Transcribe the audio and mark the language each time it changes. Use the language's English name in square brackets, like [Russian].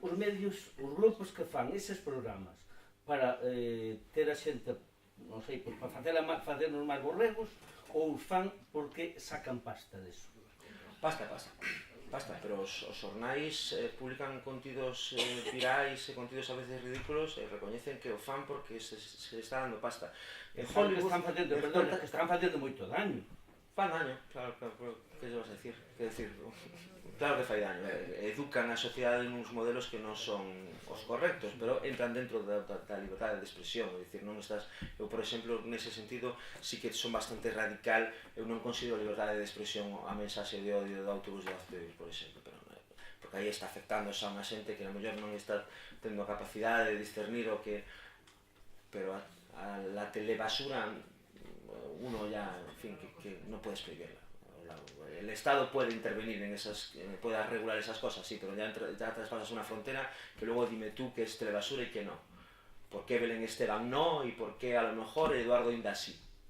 [Galician] Os medios, os grupos que fan eses programas para ter a xente, non sei, para facernos máis borregos, ou fan porque sacan pasta deso? Pasta, pero os xornais publican contidos virais e contidos a veces ridículos e recoñecen que o fan porque se está dando pasta. En Hollywood que están facendo moito daño. Fan daño, claro, que lle vas a decir? Que decir, claro que fai daño, educan a sociedade nuns modelos que non son os correctos, pero entran dentro da liberdade de expresión, é dicir, non estás, eu por exemplo, nese sentido, sí que son bastante radical, eu non considero liberdade de expresión a mensaxe de odio do autobús de Azteus, por exemplo, pero porque que aí está afectando xa unha xente que a mellor non está tendo a capacidade de discernir o que... [Spanish] Pero a la telebasura uno ya, en fin, que no puedes prohibirla. El Estado puede intervenir en esas, puede regular esas cosas, sí, pero ya traspasas una frontera que luego dime tú qué es telebasura y qué no. ¿Por qué Belén Esteban no y por qué a lo mejor Eduardo Inda sí?